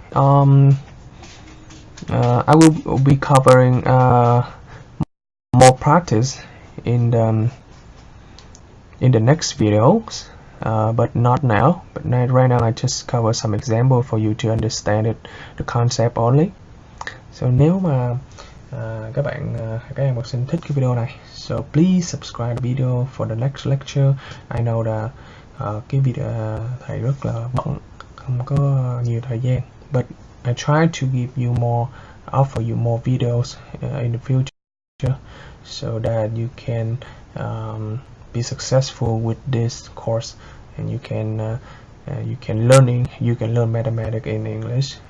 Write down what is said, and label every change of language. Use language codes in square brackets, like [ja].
[en] I will be covering more practice in the next videos, but not now. But right now I just cover some example for you to understand it, the concept only. [vi] So nếu mà các em học sinh thích cái video này, [en] so please subscribe the video for the next lecture. I know that [vi] cái video thầy rất là bận, không có nhiều thời gian, [en] but I try to give you more, offer you more videos in the future, so that you can be successful with this course, and you can learn mathematics in English.